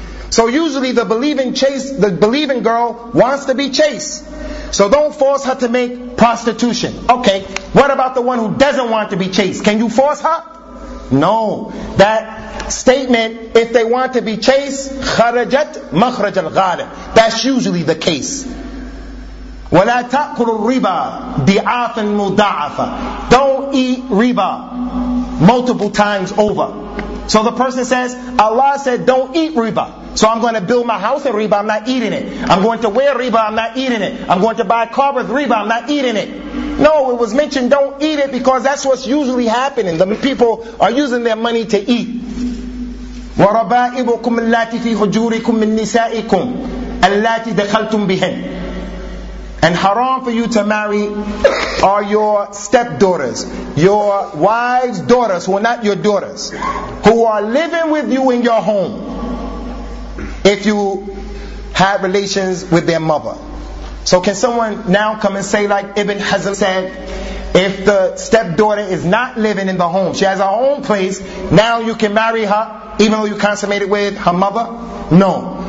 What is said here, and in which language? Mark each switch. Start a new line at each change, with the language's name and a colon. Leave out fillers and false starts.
English: So usually the believing girl wants to be chaste. So don't force her to make prostitution. Okay, what about the one who doesn't want to be chaste? Can you force her? No. That statement, if they want to be chaste,
Arabic: خرجت مخرج الغالب.
English: That's usually the case.
Arabic: ولا تأكل الربا ضعافا مضاعفة.
English: Don't eat riba multiple times over. So the person says, Allah said, don't eat riba. So I'm going to build my house in riba, I'm not eating it. I'm going to wear riba, I'm not eating it. I'm going to buy a car with riba, I'm not eating it. No, it was mentioned, don't eat it, because that's what's usually happening. The people are using their money to eat.
Arabic: وربائبكم اللاتي في حجوركم من نسائكم اللاتي دخلتم بهن.
English: And haram for you to marry are your stepdaughters, your wives' daughters, who are not your daughters, who are living with you in your home, if you had relations with their mother. So can someone now come and say, like Ibn Hazm said, if the stepdaughter is not living in the home, she has her own place, now you can marry her, even though you consummated with her mother? No.